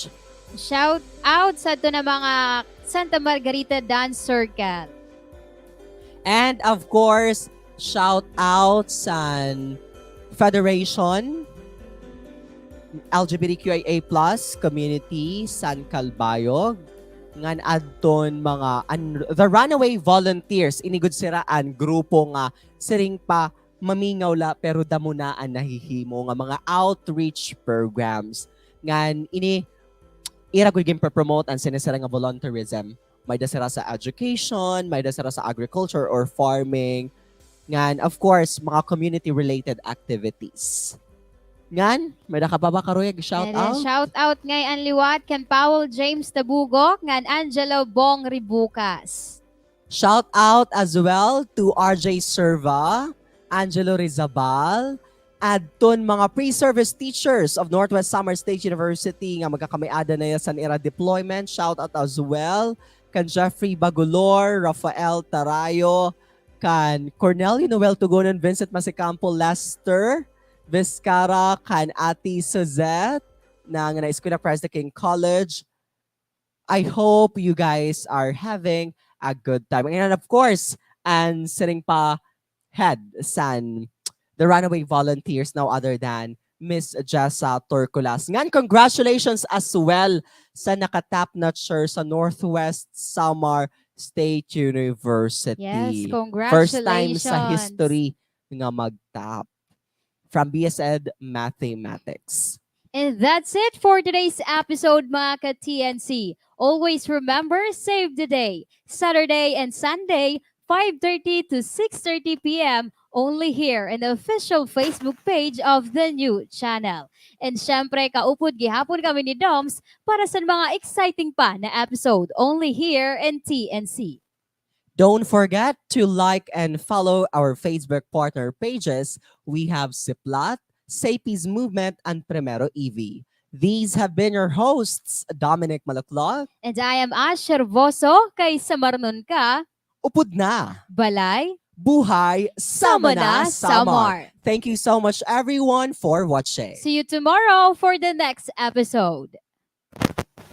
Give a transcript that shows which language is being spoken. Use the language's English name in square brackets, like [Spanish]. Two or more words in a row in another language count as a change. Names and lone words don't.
[Waray] Shout out sa ito na mga Santa Margarita Dance Circle. And of course, shout out sa Federation LGBTQIA+ community San Calbayog ngan adton mga [English] the runaway volunteers [Waray] inigud siraan grupo nga siring pa mamingaw la pero damo na ang nahihimo nga mga [English] outreach programs [Waray] ngan ini ira gud gyud promote ang sinisira nga volunteerism. May dasara sa education, may dasara sa agriculture or farming. Ngan, of course, mga community-related activities. Ngan, may nakababa karoyag [English] shout out? Shout out [Waray] ngay ang liwat kan Powell James Tabugok ngan Angelo Bong Ribucas. [English] Shout out as well to RJ Serva, Angelo Rizabal, [Waray] adton mga [English] pre-service teachers of Northwest Samar State University [Waray] nga magkakamiada na sa era deployment. [English] Shout out as well [Waray] kan Jeffrey Bagulor, Rafael Tarayo, kan Cornelio Noel Tugonan, Vincent Masicampo, Lester Vizcara, kan Ate Suzette ng Escuela Christ the King College. [English] I hope you guys are having a good time. And of course, and sitting pa head san the runaway volunteers, no other than Miss Jessa Torculas. [Waray] Ngan, [English] congratulations as well sa nakatap notcher sa Northwest Samar State University. Yes, congratulations. First time sa history nga magtap from BSED Mathematics. And that's it for today's episode, [Waray] mga ka-TNC. [English] Always remember, save the day. Saturday and Sunday, 5:30 to 6:30 p.m. only here in the official Facebook page of the new channel. [Waray] And syempre, kaupod gihapon kami ni Doms para sa mga exciting pa na episode [English] only here in [Waray] TNC. [English] Don't forget to like and follow our Facebook partner pages. We have Siplat, Sapis Movement, and Primero EV. These have been your hosts, Dommenic Malaclog. And I am Ash Hervoso, [Waray] kay Samar nun ka. Upod na! Balay Buhay Sama na, Samar. Samar. [English] Thank you so much everyone for watching. See you tomorrow for the next episode.